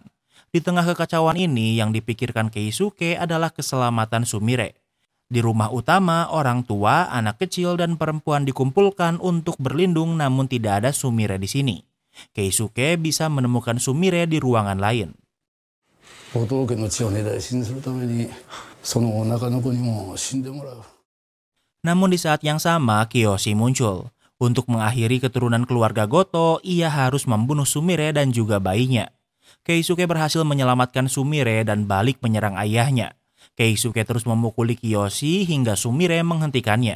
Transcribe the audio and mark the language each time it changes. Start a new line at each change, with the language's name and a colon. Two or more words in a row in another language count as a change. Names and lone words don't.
Indonesian: Di tengah kekacauan ini yang dipikirkan Keisuke adalah keselamatan Sumire. Di rumah utama, orang tua, anak kecil, dan perempuan dikumpulkan untuk berlindung namun tidak ada Sumire di sini. Keisuke bisa menemukan Sumire di ruangan lain.
Japanese: 後藤家の血を根絶やしにするためにその中の子にも死んでもらう。
Indonesian: Namun di saat yang sama, Kiyoshi muncul. Untuk mengakhiri keturunan keluarga Goto, ia harus membunuh Sumire dan juga bayinya. Keisuke berhasil menyelamatkan Sumire dan balik menyerang ayahnya. Keisuke terus memukuli Kiyoshi hingga Sumire menghentikannya.